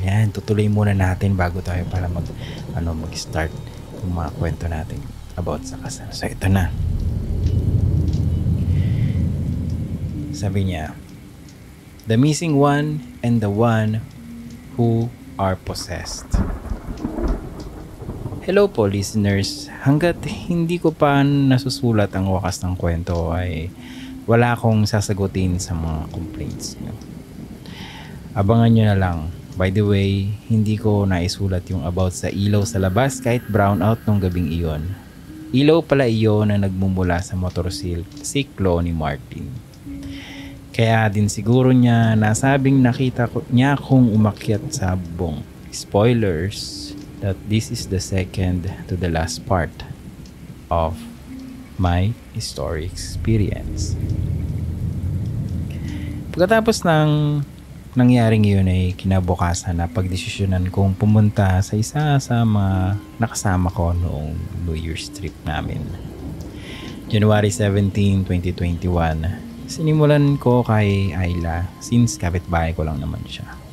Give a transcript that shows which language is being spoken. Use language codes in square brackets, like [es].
[tl] Yan, tutuloy muna natin bago tayo para mag-start yung mga kwento natin about sa kasal. So, ito na. [en] Sabi niya, the missing one and the one who are possessed. [tl] Hello po listeners, hanggat hindi ko pa nasusulat ang wakas ng kwento ay wala akong sasagutin sa mga complaints niyo. Abangan nyo na lang. [en] By the way, [tl] hindi ko naisulat yung about sa ilaw sa labas kahit brownout nung gabing iyon. Ilaw pala iyon na nagmumula sa motorsiklo ni Martin. Kaya din siguro niya nasabing nakita niya kung umakyat sa bubong. [en] Spoilers that this is the second to the last part of my story experience. [tl] Pagkatapos ng nangyaring iyon ay kinabukasan na pagdesisyonan kong pumunta sa isa sa mga nakasama ko noong New Year's trip namin. January 17, 2021. Sinimulan ko kay Ayla since kapitbahay ko lang naman siya.